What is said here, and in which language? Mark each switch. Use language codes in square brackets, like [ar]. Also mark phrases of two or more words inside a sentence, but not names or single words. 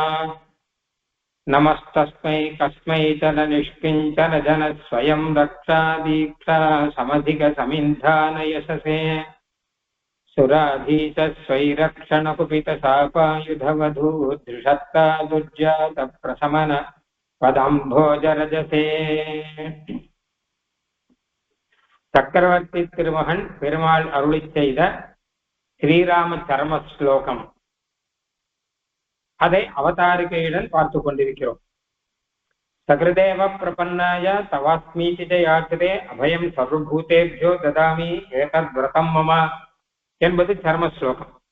[sa] नमस्तस्मै कस्मैचन निष्किञ्चन जन स्वयं रक्षा दीक्षा समधिकसमिन्धानयशसे सुराधीश स्वैरक्षणकुपितशापायुधवधू दृषत्ता दुर्जातप्रशमन पदाम्भोजरजसे। [ta] சக்கரவர்த்தி திருமகன் பெருமாள் அருளிச் செய்த ஸ்ரீராம சரம ஸ்லோகம், அதை அவதாரிகையுடன் பார்த்து கொண்டிருக்கிறோம். [sa] सकृदेव प्रपन्नाय तवास्मीति यात्रे अभयं सर्वभूतेभ्यो ददामि एतत् व्रतं मम [ta] என்பது சரம ஸ்லோகம்.